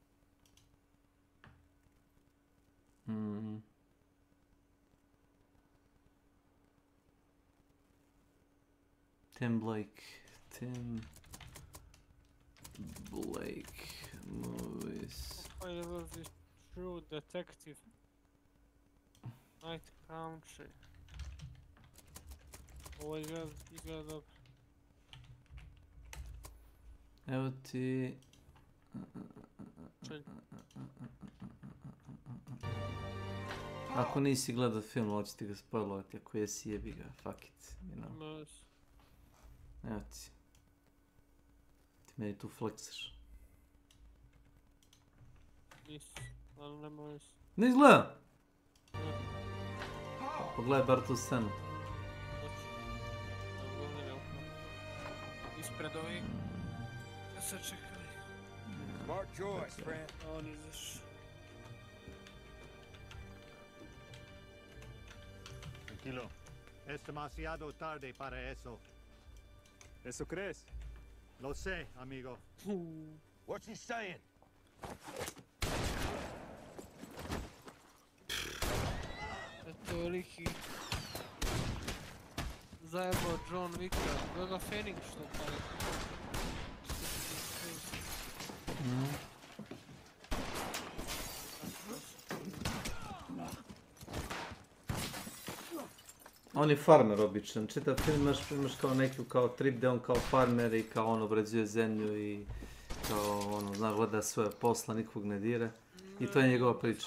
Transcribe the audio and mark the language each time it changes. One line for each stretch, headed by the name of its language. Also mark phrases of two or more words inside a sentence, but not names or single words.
English: Tim Blake movies. I love this True Detective. Night Country.
Croatian: Ovo izgleda dobro. Evo ti... Ako nisi gledao film, hoću ti ga spoilovati, ako jesi, jebi ga,
English: fuck it, you know.
Croatian: Evo ti. Ti meni tu flexaš. Nisi, ali nemoj se. Nisi gledao? Pogledaj bar tu scenu. Ispred ovih. Sad čekaj.
English: Smart choice, friend.
Croatian: On izaš.
Spanish: Tranquilo. Es demasiado tarde para eso. ¿Eso crees? Lo sé, amigo.
English: What's he saying?
Croatian: Eto liki. Zajebao John Wicka. Gleda Phoenix što pali. On je farmer običan, čitav film imaš kao neku kao trip gdje on kao farmer i kao on obrađuje zemlju i kao ono, znaš, gleda svoje posla, nikog ne dira i to je njegova priča.